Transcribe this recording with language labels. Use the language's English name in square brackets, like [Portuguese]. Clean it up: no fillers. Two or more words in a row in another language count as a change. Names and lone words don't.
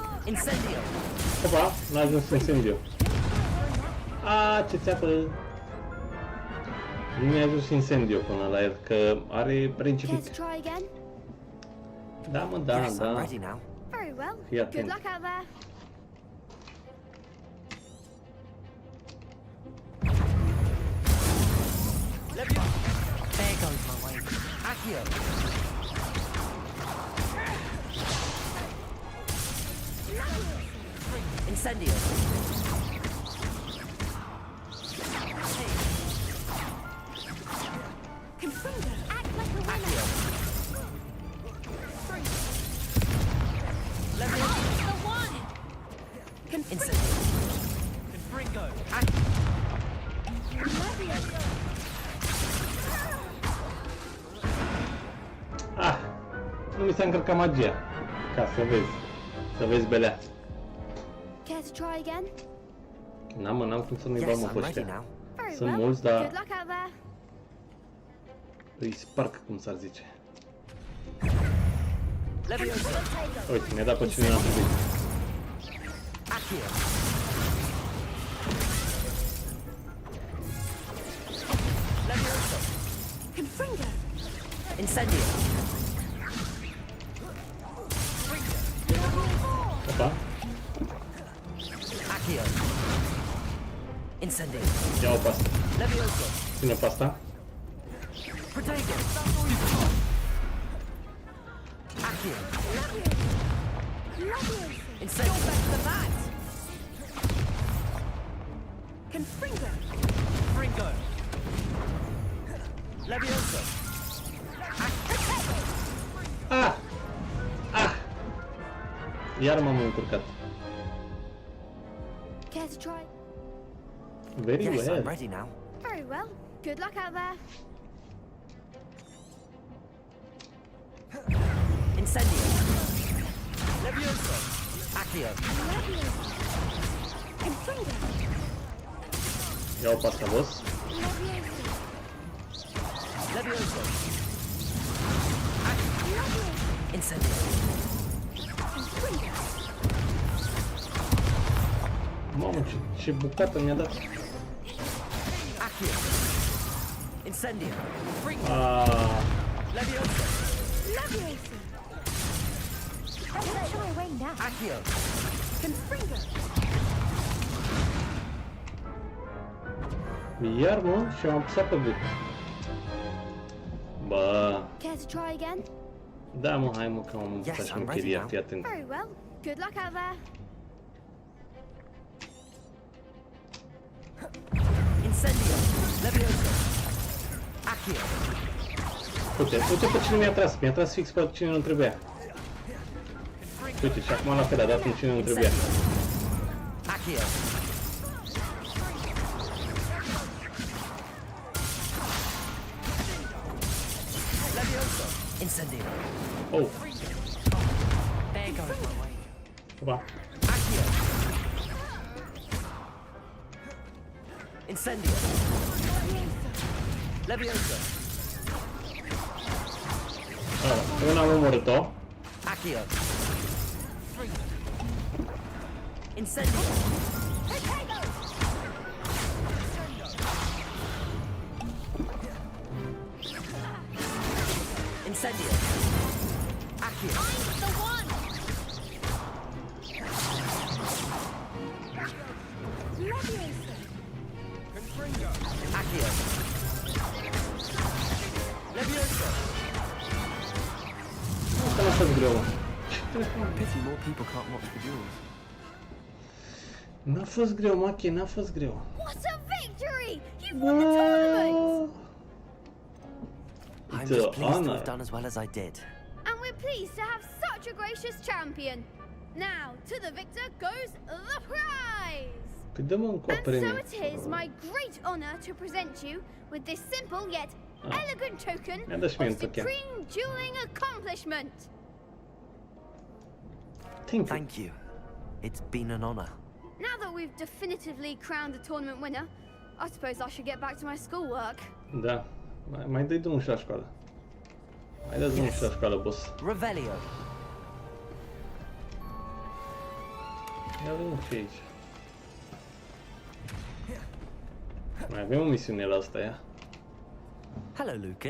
[Romanian] Incendio. Opa, n-a ajuns incendiu. A, ce țeapă! Nu mi-a ajuns incendiu până la el, că are Care principic. [English] to try again? [Romanian] Da, mă, da, [English] Yes, I'm [Romanian] da. [English] ready now. Very well. [Romanian] Fii [English] Good [Romanian] atent. [English] luck out there. There goes my way. Accio. Incendio. Confringo, act like a winner. Accio. The one. Incendio. Confringo. [Romanian] Ah, nu mi s-a încărcat magia. Ca să vezi. Să vezi belea. [English] Care to try again? [Romanian] N-am, mă, n-am cum să nu-i [English] Yes, [Romanian] bag, mă, [English] I'm [Romanian] pe [English] ready [Romanian] ăștia. [English] now. Very [Romanian] Sunt [English] well. [Romanian] mulți, dar [English] Good luck out there. [Romanian] îi sparg, cum s-ar zice. Levioso. Uite, mi-a dat pe cine n-a trebuit. Accio. Levioso. Confringo. Incendio. Opa, Accio. Incendio. ia-o pe asta. Levioso. Ține pe asta. Protego. Accio. Incendio. Confringo. Confringo. Levioso. Ah! Ah! Iar m-am încurcat. [English] Care to try? Very Yes, well. I'm ready now. Very well. Good luck out there. [Romanian] Incendio. Levioso. Accio. Confringo. Ia-o pe asta, boss. Levioso. Incendio. Mamă, ce bucată mi-a dat. Accio. Incendio. Ah, Levioso. Levioso. [English] Don't shy away now. Accio. Confringo. [Romanian] iar, mă, și am apăsat pe B. Bă, [English] Care to try again? [Romanian] da, mă, hai, mă, că am învățat [English] Yes, [Romanian] și [English] I'm ready [Romanian] măcheria, [English] now. [Romanian] fii atent. [English] Very well. Good luck out there. Incendio. Levioso. Accio. [Romanian] Uite, uite pe cine mi-a tras fix pe cine nu trebuia. Uite, și acum la fel, a dat în cine nu trebuia. Accio. Levioso. Incendio. [English] Oh, There goes my way. [Romanian] opa. Accio. Incendio. Levioso. Una am omorât-o. Accio. Incendio. Incendio. Accio. [English] The one. [Romanian] Levioso. Accio. Levioso. Asta n-a fost greu, mă. [English] Pity more people can't watch the duels. [Romanian] N-a fost greu, Machi, n-a fost greu. [English] What a victory! You've won the tournament! I'm It's just an pleased to honor. have done as well as I did. And we're pleased to have such a gracious champion. Now, to the victor goes the prize! [Romanian] Păi dă-mă încă o [English] And so [Romanian] premie. [English] it is my great honor to present you with this simple yet elegant token [Romanian] Mi-a dat și mie [English] of [Romanian] un token. [English] supreme dueling accomplishment. Thank you. Thank you. It's been an honor. Now that we've definitively crowned the tournament winner, I suppose I should get back to my schoolwork. [Romanian] Da. Mai dai drumul și la școală. Mai dai drumul și la școală, boss. Revelio. Ia vedem ce e aici. Mai avem o misiune la asta, ia. [English] Hello, Lucan.